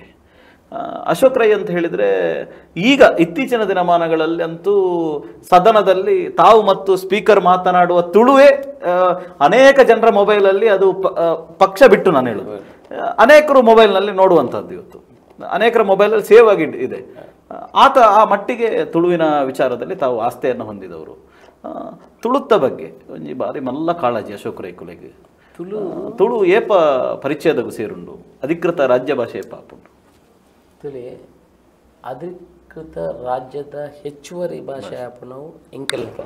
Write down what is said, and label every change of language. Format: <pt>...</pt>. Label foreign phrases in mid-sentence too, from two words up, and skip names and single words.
<kn>ಅಶೋಕ್ ರೈ ಅಂತ ಹೇಳಿದರೆ ಈಗ ಇತ್ತೀಚಿನ ದಿನಮಾನಗಳಲ್ಲಿ ಅಂತೂ ಸದನದಲ್ಲಿ ತಾವು ಮತ್ತು ಸ್ಪೀಕರ್ ಮಾತನಾಡುವ ತುಳುವೇ ಅನೇಕ ಜನರ ಮೊಬೈಲಲ್ಲಿ ಅದು ಪಕ್ಷ ಬಿಟ್ಟು ನಾನು ಹೇಳೋದು, ಅನೇಕರು ಮೊಬೈಲ್ನಲ್ಲಿ ನೋಡುವಂಥದ್ದು ಇವತ್ತು ಅನೇಕರ ಮೊಬೈಲಲ್ಲಿ ಸೇವ್ ಆಗಿ ಇದೆ. ಆ ಮಟ್ಟಿಗೆ ತುಳುವಿನ ವಿಚಾರದಲ್ಲಿ ತಾವು ಆಸ್ಥೆಯನ್ನು ಹೊಂದಿದವರು.</kn> <tcy>ತುಳುತ್ತ ಬಗ್ಗೆ ಒಂಜಿ ಬಾರಿ ಮಲ್ಲ ಕಾಳಜಿ ಅಶೋಕ್ ರೈ ಕುಲೆಗೆ. ತುಳು ಏಪ ಪರಿಚಯದಗೂ ಸೇರುಂಡು, ಅಧಿಕೃತ ರಾಜ್ಯ ಭಾಷೆ ಏಪ ಆಪುಂಡು. ತುಳಿ ಅಧಿಕೃತ ರಾಜ್ಯದ ಹೆಚ್ಚುವರಿ ಭಾಷೆ ಆಪುಣವು ಎಂಕಲ್ ಕೆಲಸ.</tcy>